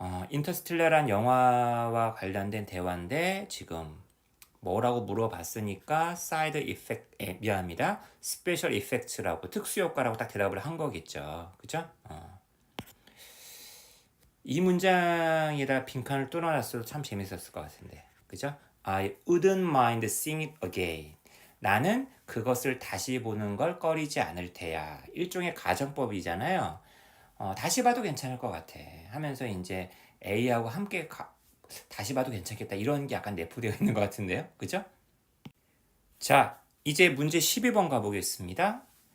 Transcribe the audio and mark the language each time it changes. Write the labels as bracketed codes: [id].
[ko] 인터스텔라란 영화와 관련된 대화인데, 지금 뭐라고 물어봤으니까, 사이드 이펙트, 미안합니다. 스페셜 이펙트라고, 특수효과라고 딱 대답을 한 거겠죠. 그죠? 이 문장에다 빈칸을 뚫어놨어도 참 재밌었을 것 같은데. 그죠? [en] I wouldn't mind seeing it again. [ko] 나는 그것을 다시 보는 걸 꺼리지 않을 테야. 일종의 가정법이잖아요. 다시 봐도 괜찮을 것 같아. 하면서 이제 A하고 함께 다시 봐도 괜찮겠다. 이런 게 약간 내포되어 있는 것 같은데요. 그죠? 자, 이제 문제 12번 가보겠습니다.